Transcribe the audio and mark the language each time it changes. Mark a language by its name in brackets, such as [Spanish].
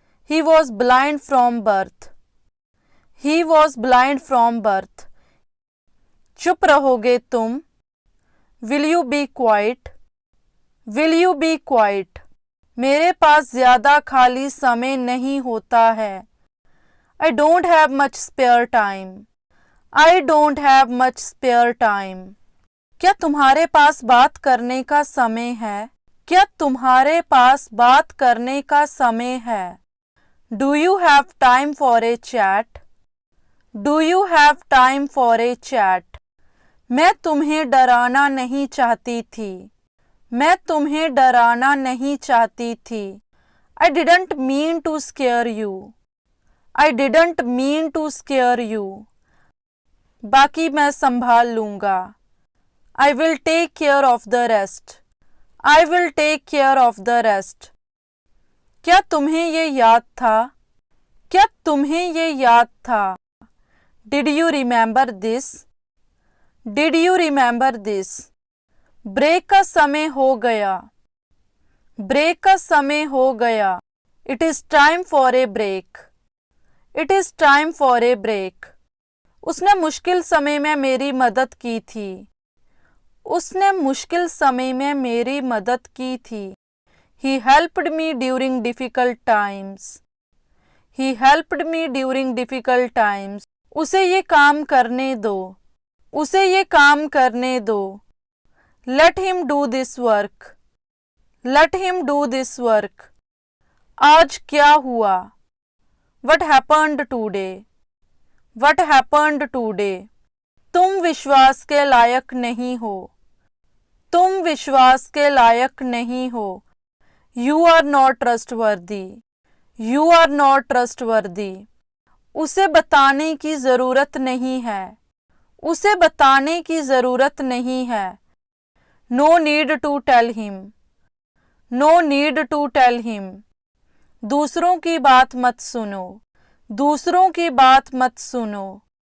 [English] He was blind from birth. He was blind from birth. [Hindi] चुप रहोगे तुम? [English] Will you be quiet? Will you be quiet? [Hindi] मेरे पास ज्यादा खाली समय नहीं होता है। [English] I don't have much spare time. I don't have much spare time. [Hindi] क्या तुम्हारे पास बात करने का समय है? क्या तुम्हारे पास बात करने का समय है? [English] Do you have time for a chat? Do you have time for a chat? [Hindi] मैं तुम्हें डराना नहीं चाहती थी। मैं तुम्हें डराना नहीं चाहती थी। [English] I didn't mean to scare you. I didn't mean to scare you. [Hindi] बाकी मैं संभाल लूँगा। [English] I will take care of the rest. I will take care of the rest. [Hindi] क्या तुम्हें ये याद था? क्या तुम्हें ये याद था? [English] Did you remember this? Did you remember this? [Hindi] Break का समय हो गया। ब्रेक का समय हो गया। [English] It is time for a break. It is time for a break. [Hindi] उसने मुश्किल समय में मेरी मदद की थी। उसने मुश्किल समय में मेरी मदद की थी। [English] He helped me during difficult times. He helped me during difficult times. [Hindi] उसे ये काम करने दो। उसे ये काम करने दो। [English] Let him do this work. Let him do this work. [Hindi] आज क्या हुआ? [English] What happened today? What happened today? [Hindi] तुम विश्वास के लायक नहीं हो। तुम विश्वास के लायक नहीं हो। [English] You are not trustworthy. You are not trustworthy. [Hindi] उसे बताने की जरूरत नहीं है। उसे बताने की जरूरत नहीं है। [English] No need to tell him. No need to tell him. [Hindi] दूसरों की बात मत सुनो। दूसरों की बात मत सुनो।